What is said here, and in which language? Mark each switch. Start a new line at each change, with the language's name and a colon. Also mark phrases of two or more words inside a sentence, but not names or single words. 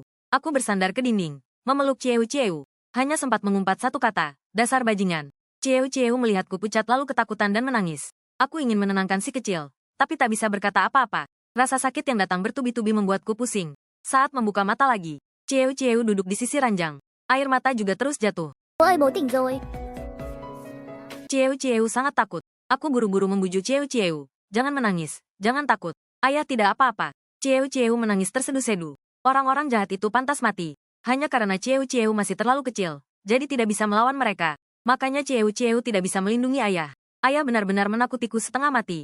Indonesian: Aku bersandar ke dinding, memeluk Cieu. Hanya sempat mengumpat satu kata, dasar bajingan. Cieu melihatku pucat lalu ketakutan dan menangis. Aku ingin menenangkan si kecil, tapi tak bisa berkata apa-apa. Rasa sakit yang datang bertubi-tubi membuatku pusing. Saat membuka mata lagi, Cieu duduk di sisi ranjang. Air mata juga terus jatuh.
Vietnamese: Bố ơi, bố tỉnh rồi.
Indonesian: Cieu sangat takut. Aku buru-buru membujuk Cieu. Jangan menangis, jangan takut. Ayah tidak apa-apa. Cieu menangis tersedu-sedu. Orang-orang jahat itu pantas mati. Hanya karena Cieu masih terlalu kecil, jadi tidak bisa melawan mereka. Makanya Cieu tidak bisa melindungi ayah. Ayah benar-benar menakutiku setengah mati.